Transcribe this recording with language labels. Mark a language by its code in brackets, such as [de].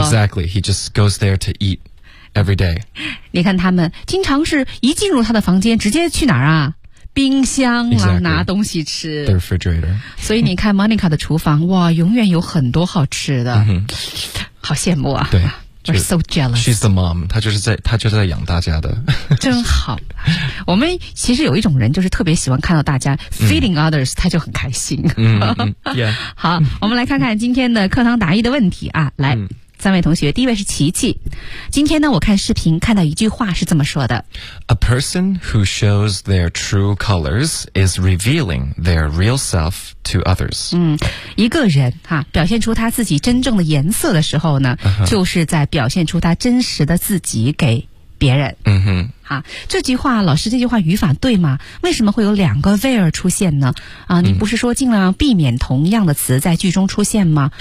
[en] exactly he just goes there to eat every day。 [zh] 你看他们经常是一进入他的房间直接去哪儿啊，冰箱啊、 [en] exactly. [zh] 拿东西吃 [en] the refrigerator. [zh] 所以你看 Monica 的厨房哇永远有很多好吃的、 mm-hmm. 好羡慕啊，对 [en] We're so jealous. She's the mom. 她就是在养大家的。 [zh] 真好。我们其实有一种人就是特别喜欢看到大家 feeding others, 她就很开心。 [en] yeah. [zh] 好，我们来看看今天的课堂答疑的问题啊，来。三位同学，第一位是琪琪。今天呢，我看视频看到一句话是这么说的 [en] A person who shows their true colors is revealing their real self to others. [zh] 嗯，一个人哈、啊、表现出他自己真正的颜色的时候呢、 uh-huh. 就是在表现出他真实的自己给别人。嗯哼、uh-huh. 啊、这句话老师这句话语法对吗？为什么会有两个 where 出现呢？啊，你不是说尽量避免同样的词在句中出现吗？